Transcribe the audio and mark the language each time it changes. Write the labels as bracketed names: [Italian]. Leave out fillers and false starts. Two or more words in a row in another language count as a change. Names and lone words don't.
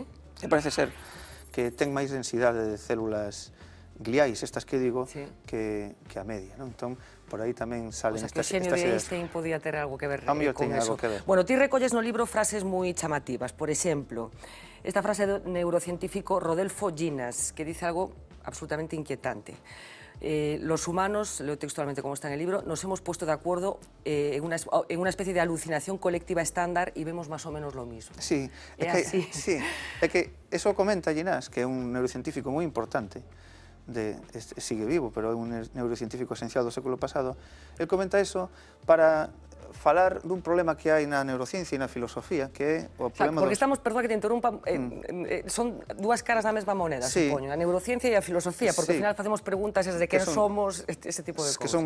[Galician] E parece ser que ten máis densidade de células gliais, estas que digo, que a media, non? Entón, por aí tamén salen estas ideas. O xenio de Einstein podía ter algo que ver con algo eso. que ver. Bueno, ti recolles no libro frases moi chamativas. Por exemplo, esta frase do neurocientífico Rodolfo Ginnas, que dice algo absolutamente inquietante. [Spanish] Los humanos, leo textualmente como está en el libro, nos hemos puesto de acuerdo en una especie de alucinación colectiva estándar y vemos más o menos lo mismo. [Galician] Sí, é que eso comenta Ginnas, que é un neurocientífico moi importante, sigue vivo, pero é un neurocientífico esencial do século pasado. El comenta eso para falar dun problema que hai na neurociencia e na filosofía, que é o problema porque estamos, perdón que te interrumpa, son dúas caras da mesma moneda, supoño, a neurociencia e a filosofía, porque ao final facemos preguntas de quen somos, ese tipo de cousas.